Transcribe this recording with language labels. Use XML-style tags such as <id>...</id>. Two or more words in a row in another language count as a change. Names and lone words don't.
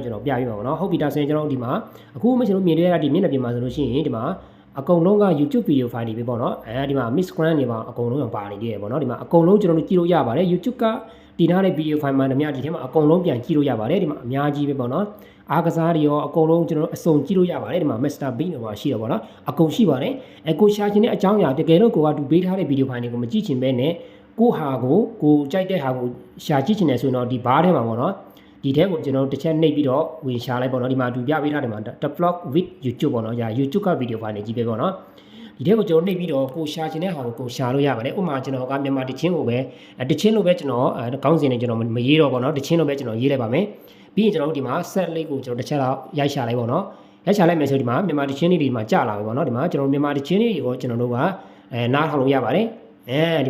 <my>ကျွန်တော်ပြပြပါပါနော်ဟုတ်ပြီဒါဆိုရင်ကျွန်တော်ဒီမှာအခုကျွန်တော်မြင်တွေ့ရတဲ့ဒီမျက်နှာပြင်မှာဆိုလို့ရှိရင်ဒီမှာအကုန်လုံးက YouTube</my> <en>video file</en> <my>တွေပဲပေါ့နော်ဒီမှာ miss grant တွေပါအကုန်လုံးပါနေသေးတယ်ပေါ့နော်ဒီမှာအကုန်လုံးကျွန်တော်တို့ကြည့်လို့ရပါတယ် YouTube ကတည်ထားတဲ့</my> <en>video file</en> <my>မှာဓမြဒီထဲမှာအကုန်လုံးပြန်ကြည့်လို့ရပါတယ်ဒီမှာအများကြီးပဲပေါ့နော်အားကစားတွေရောအကုန်လုံးကျွန်တော်တို့အစုံကြည့်လို့ရပါတယ်ဒီမှာ Master Bean တွေပါရှိတယ်ပေါ့နော်အကုန်ရှိပါတယ်ကိုရှာချင်တဲ့အကြောင်းအရာတကယ်လို့ ကိုကသူပေးထားတဲ့</my> <en>video file</en> <my>တွေကိုမကြည့်ချင်ဘဲနဲ့ကိုဟာကိုကြိုက်တဲ့ဟာကိုရှာကြည့်ချင်တယ်ဆိုတော့ဒီဘားထဲမှာပေါ့နော်ဒီထဲကိုကျွန်တော်တစ်ချက်နှိပ်ပြီးတော့ဝင်ရှာလိုက်ပေါ့နော်ဒီမှာသူပြပေးထားတယ်မှာ</my> <en>the vlog with YouTube</en> <my>ပေါ့နော်ညာ YouTube ကဗီဒီယိုဖိုင်တွေကြီးပဲပေါ့နော်ဒီထဲကိုကျွန်တော်နှိပ်ပြီးတော့ကိုရှာချင်တဲ့ဟာကိုကိုရှာလို့ရပါတယ်ဥပမာကျွန်တော်ကမြန်မာတချင်းကိုပဲ တချင်းလိုပဲကျွန်တော်ကောင်းစင်နေကျွန်တော်မရေးတော့ပေါ့နော်တချင်းလိုပဲကျွန်တော်ရေးလိုက်ပါမယ်ပြီးရင်ကျွန်တော်တို့ဒီမှာ set လေးကိုကျွန်တော်တစ်ချက်တော့ရိုက်ရှာလိုက်ပေါ့နော်ရိုက်ရှာလိုက်မယ်ဆိုဒီမှာမြန်မာတချင်းလေးတွေမှာကြာလာပြီပေါ့နော်ဒီမှာကျွန်တော်မြန်မာတချင်းလေးတွေကိုကျွန်တော်တို့ကနားထောင်လို့ရပါတယ်ဒီ</my>